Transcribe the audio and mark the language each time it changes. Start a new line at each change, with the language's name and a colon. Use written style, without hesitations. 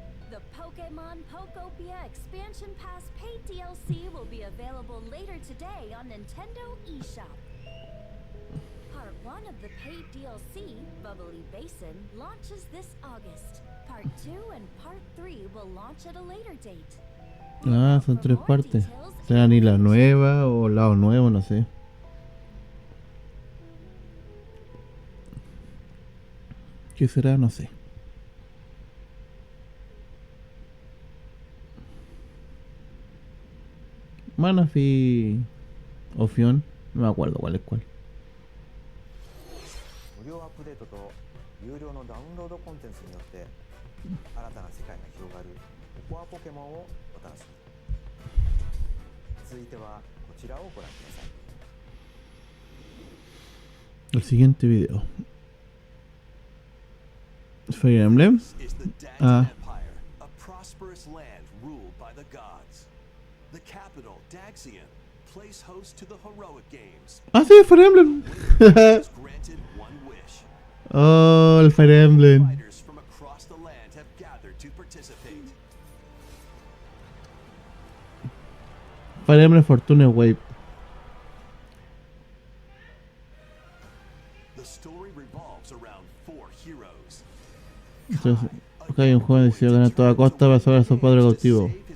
English: The Pokemon Pokopia Expansion Pass paid DLC will be available later today on Nintendo eShop. Part 1 of the paid DLC, Bubbly Basin, launches this August. Part 2 and Part 3 will launch at a later date.
Spanish: Ah, son tres partes. ¿Será ni la nueva o lado nuevo? No sé. ¿Qué será? No sé. Manaphy o Fion, no me acuerdo cuál es cuál.
Japanese: 無料アップデートと有料のダウンロードコンテンツによって新たな世界が広がるココアポケモンをお楽しみに。続いてはこちらをご覧ください。
Spanish: El siguiente video. Fire Emblem.
English: This is the Daxon Ah. Empire, a prosperous land ruled by the gods. The capital, Daxion, plays host to the heroic games.
Spanish: Ah, sí, Fire Emblem.
English: Is granted one wish.
Spanish: Oh, el Fire Emblem.
English: Fighters from across the land have gathered to participate. Fire Emblem Fortune Wave. The story revolves around 4 heroes.
Spanish: Entonces, acá hay un joven decidió ganar a toda costa para salvar a su padre cautivo.